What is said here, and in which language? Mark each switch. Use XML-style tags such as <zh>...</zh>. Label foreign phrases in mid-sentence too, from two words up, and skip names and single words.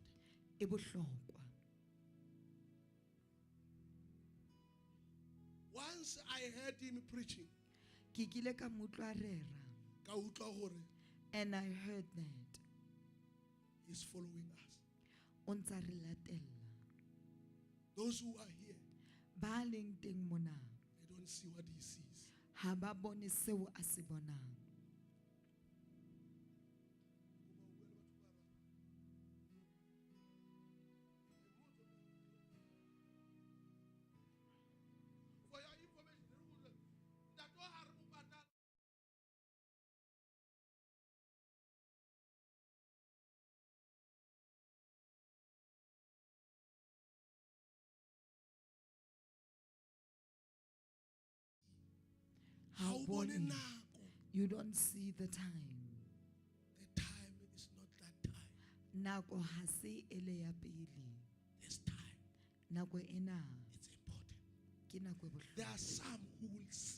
<st>e bohlokwa.</st> <en>Once I heard him preaching,</en> <st>Ke kile ka mo utlwa rera, ka utlwa gore</st> <en>and I heard that. he's following us.</en> <st>O ntse a re latella.</st> <en>Those who are here,</en> <st>Ba leng teng mona,</st> <en>they don't see what he sees.</en> <st>ha ba bone seo a se bonang.</st> <en>For your information, that all</en> <st>har mo patala. Ha Ha o o bone bone. nako.</st> <en>You don't see the time. The time is not that time.</en> <st>Nako ha se ele ya pele.</st> <en>This time,</en> <st>Nako ena</st> <en>it's important.</en> <st>ke nako e</st> <en>There</en> <st>bohlokwa.</st> <en>are some who will see.</en>